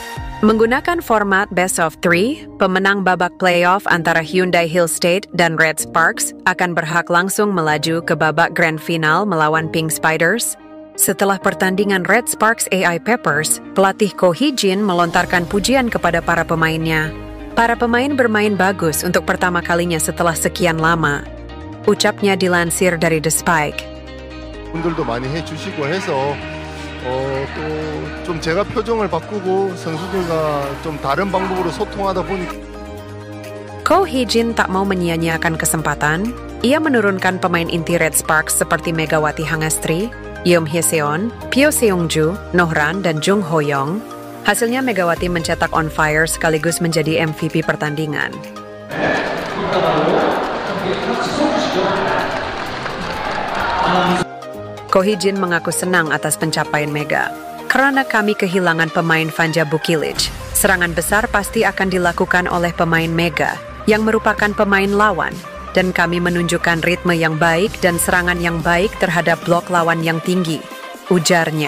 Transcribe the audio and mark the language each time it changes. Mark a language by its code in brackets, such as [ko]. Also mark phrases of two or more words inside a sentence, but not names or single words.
[id] Menggunakan format [en] Best of [id] 3, pemenang babak playoff antara Hyundai Hill State dan Red Sparks akan berhak langsung melaju ke babak grand final melawan Pink Spiders. Setelah pertandingan Red Sparks AI Peppers, pelatih Ko Hee-jin melontarkan pujian kepada para pemainnya. Para pemain bermain bagus untuk pertama kalinya setelah sekian lama. Ucapnya dilansir dari The Spike. [ko] 분들도 많이 해주시고 해서 또 좀 제가 표정을 바꾸고 선수들과 좀 다른 방법으로 소통하다 보니까 [id] Ko Hee-jin tak mau menyia-nyiakan kesempatan. Ia menurunkan pemain inti Red Sparks seperti Megawati Hangestri, Yeom Hye-seon, Pyo Seung-ju, Nohran, dan Jung Ho-young. Hasilnya Megawati mencetak [en] on fire [id] sekaligus menjadi MVP pertandingan. Ko Hee-jin mengaku senang atas pencapaian Mega. Karena kami kehilangan pemain Vanja Bukilic, serangan besar pasti akan dilakukan oleh pemain Mega yang merupakan pemain lawan, dan kami menunjukkan ritme yang baik dan serangan yang baik terhadap blok lawan yang tinggi, ujarnya.